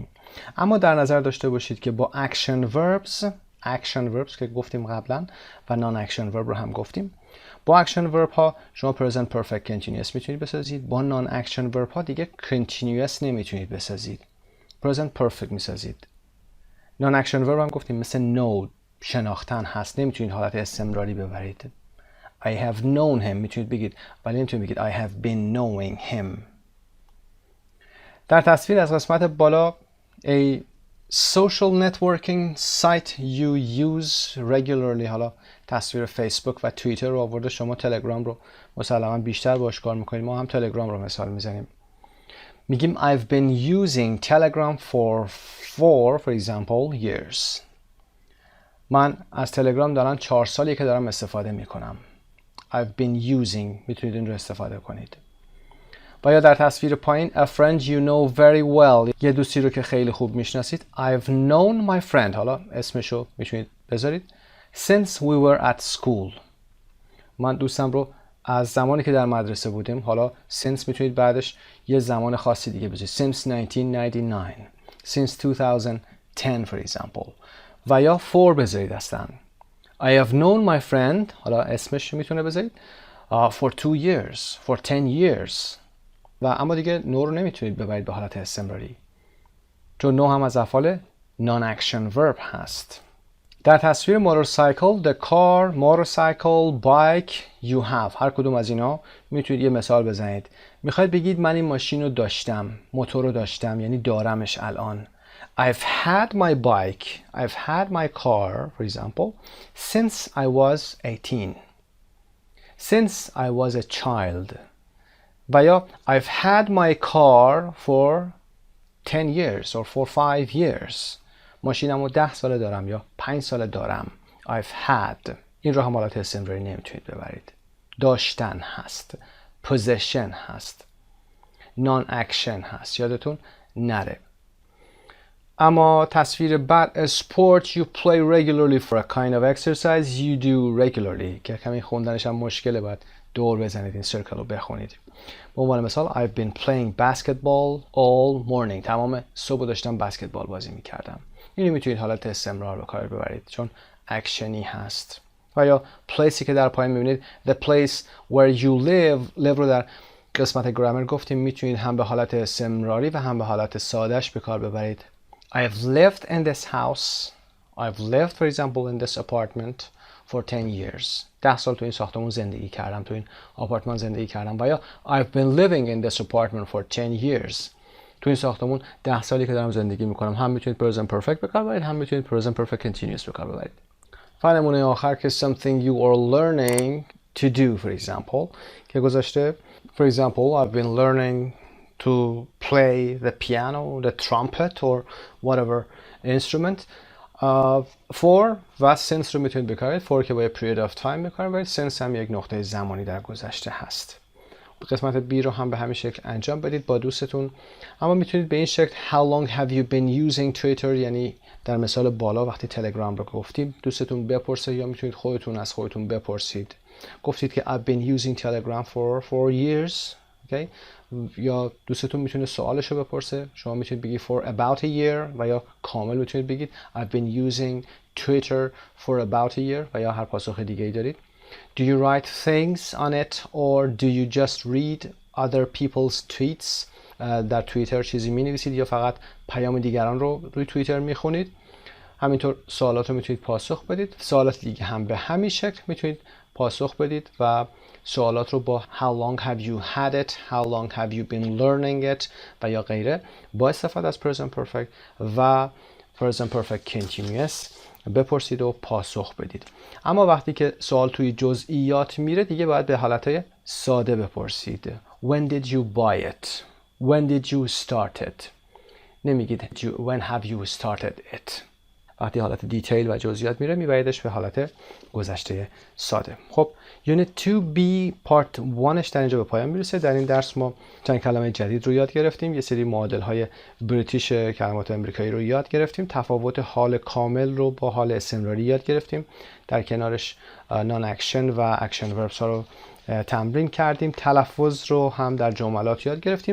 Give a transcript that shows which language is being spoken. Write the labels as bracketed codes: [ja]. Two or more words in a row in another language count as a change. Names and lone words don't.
[fa] اما در نظر داشته باشید که با [en] action verbs [fa] که گفتیم قبلا و [en] non action verb [fa] رو هم گفتیم، با [en] action verb [fa] ها شما [en] present perfect continuous [fa] میتونید بسازید، با [en] non action verb [fa] ها دیگه continuous نمیتونید بسازید، [en] present perfect [fa] میسازید. [en] non action verb [fa] هم گفتیم مثل know شناختن هست، نمیتونید حالت استمراری ببرید. [en] I have known him [fa] میتونید بگید ولی نمیتونید بگید [en] I have been knowing him. [fa] در تصویر از قسمت بالا [en] a social networking site you use regularly، [fa] حالا تصویر فیسبوک و توییتر رو آورده، شما تلگرام رو مسلما بیشتر باش کار میکنید، ما هم تلگرام رو مثال میزنیم. [en] میگیم I've been using Telegram for example years. [fa] من از تلگرام دارم 4 سالی که دارم استفاده میکنم. [en] I've been using [fa] میتونید این رو استفاده کنید. [en] و یا در تصویر پایین a friend you know very well، [fa] یه دوستی رو که خیلی خوب میشناسید. [en] I've known my friend، [fa] حالا اسمشو میتونید بذارید [en] since we were at school. [fa] من دوستم رو از زمانی که در مدرسه بودیم، حالا since میتونید بعدش یه زمان خاصی دیگه بذارید [en] since 1999 since 2010 for example. [fa] و یا [en] for [fa] بذارید اصلا [en] I have known my friend، [fa] حالا اسمش میتونه بذارید [en] for 2 years for 10 years. [fa] و اما دیگه no رو نمیتونید ببرید به حالت استمراری چون no هم از افعال [en] non-action verb [fa] هست. [en] در تصویر motorcycle the car motorcycle bike you have، [fa] هر کدوم از اینا میتونید یه مثال بزنید. میخواید بگید من این ماشین رو داشتم، موتور رو داشتم، یعنی دارمش الان. [en] I've had my bike I've had my car for example since I was 18 since I was a child. و یا I've had my car for 10 years or for 5 years. [fa] ماشینم رو 10 ساله دارم یا 5 ساله دارم. [en] I've had. [fa] این رو هم حالت استمراری نمیتونید ببرید. داشتن هست. possession هست. non action هست. یادتون نره. اما تصویر بعد [en] sport you play regularly for a kind of exercise you do regularly [fa] که کمی خوندنش هم مشکله، باید دور بزنید این سرکل رو بخونید. به عنوان مثال [en] I've been playing basketball all morning. [fa] تمام صبح داشتم بسکتبال بازی میکردم. اینو میتونید حالت استمرار به کار ببرید چون اکشنی هست. و یا placeی که در پایین میبینید [en] the place where you live [fa] رو در قسمت گرامر گفتیم میتونید هم به حالت استمراری و هم به حالت سادهش به کار ببرید. [en] I've lived in this house. I've lived for example in this apartment for 10 years. [fa] 10 سال تو این ساختمون زندگی کردم، تو این آپارتمان زندگی کردم. [en] و یا I've been living in this apartment for 10 years. [fa] تو این ساختمون 10 سالی که دارم زندگی میکنم. هم میتونید [en] present perfect [fa] به کار ببرید، هم میتونید [en] present perfect continuous [fa] به کار ببرید. و نمونه آخر که [en] something you are learning to do for example [fa] که گذاشته [en] for example I've been learning to play the piano, the trumpet or whatever instrument. [fa] For و since رو میتونید بکارید. for که با یه [en] period of time [fa] بکار ببرید. since هم یک نقطه زمانی در گذشته هست. قسمت B رو هم به همین شکل انجام بدید با دوستتون. اما میتونید به این شکل [en] how long have you been using Twitter، [fa] یعنی در مثال بالا وقتی تلگرام رو گفتیم دوستتون بپرسه یا میتونید خودتون از خودتون بپرسید. گفتید که [en] I've been using Telegram for years. okay? [fa] یا دوستتون میتونه سوالش رو بپرسه. شما میتونید بگید [en] for about a year [fa] و یا کامل میتونید بگید [en] I've been using Twitter for about a year [fa] و یا هر پاسخ دیگه ای دارید. [en] Do you write things on it or do you just read other people's tweets؟ [fa] در توییتر چیزی می نویسید یا فقط پیام دیگران رو روی توییتر می خونید؟ همینطور سوالات رو میتونید پاسخ بدید. سوالات دیگه هم به همین شکل میتونید پاسخ بدید و سوالات رو با [en] how long have you had it, how long have you been learning it [fa] و یا غیره با استفاده از [en] present perfect [fa] و [en] present perfect continuous [fa] بپرسید و پاسخ بدید. اما وقتی که سوال توی جزئیات میره دیگه باید به حالت ساده بپرسید. [en] When did you buy it? When did you start it? [fa] نمیگید [en] when have you started it. [fa] وقتی حالت دیتیل و جزئیات میره میبریدش به حالت گذشته ساده. خب یونیت 2B پارت 1ش در اینجا به پایان میرسه. در این درس ما چند کلمه جدید رو یاد گرفتیم، یه سری معادل های بریتیش کلمات امریکایی رو یاد گرفتیم، تفاوت حال کامل رو با حال استمراری یاد گرفتیم، در کنارش نان اکشن و اکشن وربس ها رو تمرین کردیم، تلفظ رو هم در جملات یاد گرفتیم.